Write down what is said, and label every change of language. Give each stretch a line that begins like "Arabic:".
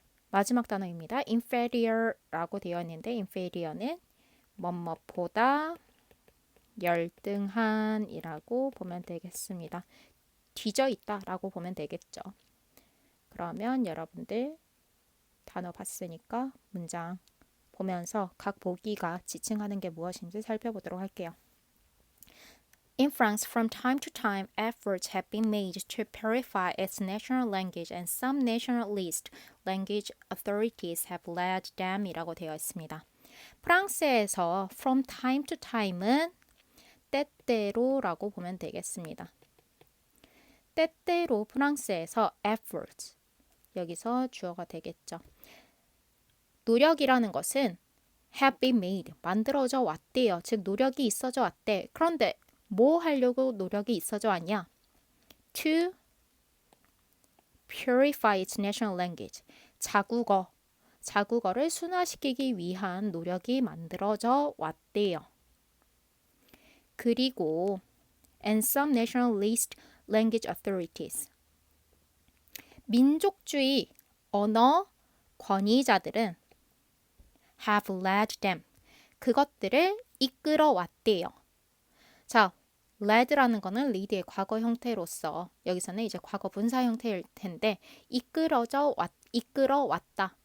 Korean: 마지막 단어입니다. inferior라고 되어 있는데 inferior는 뭐뭐보다 열등한이라고 보면 되겠습니다. 뒤져 있다라고 보면 되겠죠. 그러면 여러분들 단어 봤으니까 문장 보면서 각 보기가 지칭하는 게 무엇인지 살펴보도록 할게요.
English: In France, from time to time, efforts have been made to purify its national language, and some nationalist language authorities have led them
Korean: 이라고 되어 있습니다. 프랑스에서
English: from time to time
Korean: 은 때때로라고 보면 되겠습니다. 때때로 프랑스에서 efforts, 여기서 주어가 되겠죠. 노력이라는 것은
English: have been made,
Korean: 만들어져 왔대요. 즉 노력이 있어져 왔대. 그런데 뭐 하려고 노력이 있어져 왔냐?
English: To purify its national language.
Korean: 자국어를 순화시키기 위한 노력이 만들어져 왔대요. 그리고
English: and some nationalist language authorities.
Korean: 민족주의 언어 권위자들은
English: have led them.
Korean: 그것들을 이끌어 왔대요. 자, led라는 거는 lead의 과거 형태로서 여기서는 이제 과거 분사 형태일 텐데 이끌어 왔다.